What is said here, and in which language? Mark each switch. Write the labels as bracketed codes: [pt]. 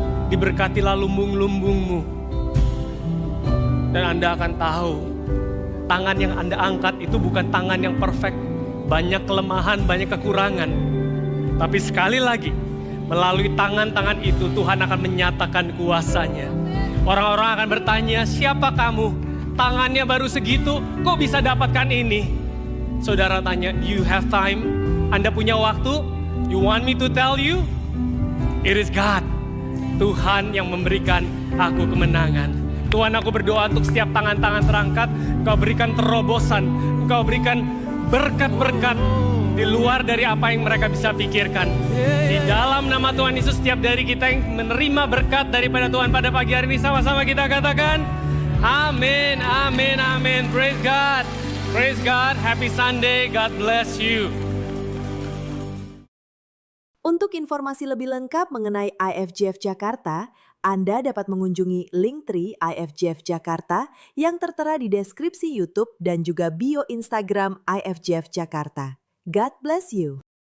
[id] Diberkatilah lumbung-lumbungmu. Dan Anda akan tahu, tangan yang Anda angkat itu bukan tangan yang perfect. Banyak kelemahan, banyak kekurangan. Tapi sekali lagi, melalui tangan-tangan itu Tuhan akan menyatakan kuasa-Nya. Orang-orang akan bertanya, siapa kamu? Tangannya baru segitu, kok bisa dapatkan ini? Saudara tanya, [en] you have time? [id] Anda punya waktu? [en] You want me to tell you? It is God. [id] Tuhan yang memberikan aku kemenangan. Tuhan, aku berdoa untuk setiap tangan-tangan terangkat. Engkau berikan terobosan, Engkau berikan berkat-berkat di luar dari apa yang mereka bisa pikirkan. Di dalam nama Tuhan Yesus, setiap dari kita yang menerima berkat daripada Tuhan pada pagi hari ini, sama-sama kita katakan, amin, amin, amin. [en] Praise God, praise God. Happy Sunday, God bless you. [id] Untuk informasi lebih lengkap mengenai IFGF Jakarta, Anda dapat mengunjungi Linktree IFGF Jakarta yang tertera di deskripsi YouTube dan juga bio Instagram IFGF Jakarta. [en] God bless you.